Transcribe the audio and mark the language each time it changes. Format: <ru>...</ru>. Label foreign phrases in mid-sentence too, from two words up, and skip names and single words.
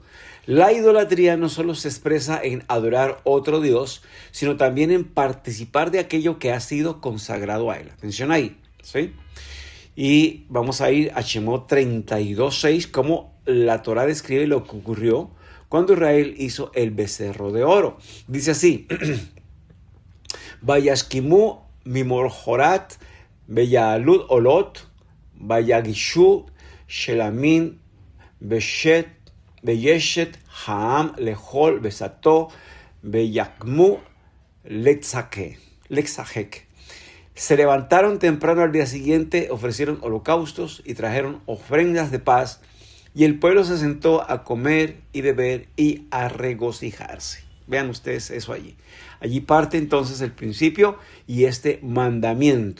<es>La idolatría no solo se expresa en adorar otro Dios, sino también en participar de aquello que ha sido consagrado a él. Atención ahí, ¿sí? Y vamos a ir a Shemot 32:6, como la Torá describe lo que ocurrió cuando Israel hizo el becerro de oro. Dice así,</es> <he>וישכימו ממחרת ויעלו עלת ויגשו שלמים וישב העם לאכל ושתו ויקמו לצחק.</he> <es>Se levantaron temprano al día siguiente, ofrecieron holocaustos y trajeron ofrendas de paz, y el pueblo se sentó a comer y beber y a regocijarse. Vean ustedes eso allí. Allí parte entonces el principio y este mandamiento.</es>